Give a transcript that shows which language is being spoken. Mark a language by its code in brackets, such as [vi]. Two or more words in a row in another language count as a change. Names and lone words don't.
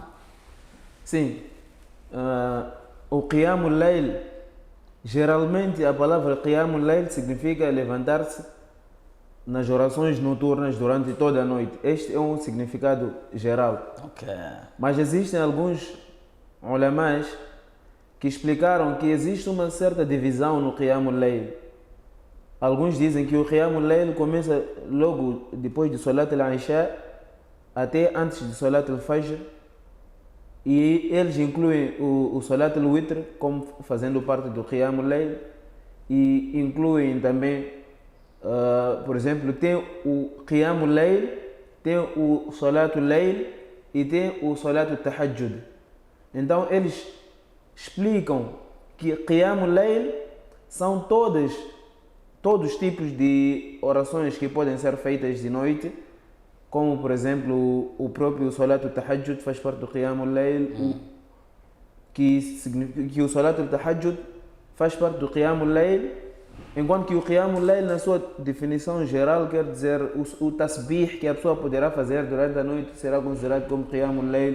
[pt] Sim, o [ar] قيام الليل, [pt] geralmente a palavra [ar] قيام الليل [pt] significa levantar-se nas orações noturnas durante toda a noite. Este é um significado geral. Ok. Mas existem alguns ulamás que explicaram que existe uma certa divisão no [ar] قيام الليل. [pt] Alguns dizem que o [ar] قيام الليل [pt] começa logo depois de [ar] صلاة العشاء [pt] até antes de [ar] صلاة الفجر, [pt] e eles incluem o [ar] صلاة الوتر [pt] como fazendo parte do [ar] قيام الليل, [pt] e incluem também, por exemplo, tem o [ar] قيام الليل, [pt] tem o [ar] صلاة الليل [pt] e tem o [ar] صلاة التهجد. [pt] Então eles explicam que [ar] قيام الليل [pt] são todos os tipos de orações que podem ser feitas de noite, como por exemplo o próprio [ar] صلاة التهجد [pt] faz parte do [ar] قيام الليل, [pt] que significa que o [ar] صلاة التهجد [pt] faz parte do [ar] قيام الليل, [pt] enquanto que o [ar] قيام الليل, [pt] na sua definição geral, quer dizer o tasbih que a pessoa poderá fazer durante a noite será considerado como [ar] قيام الليل.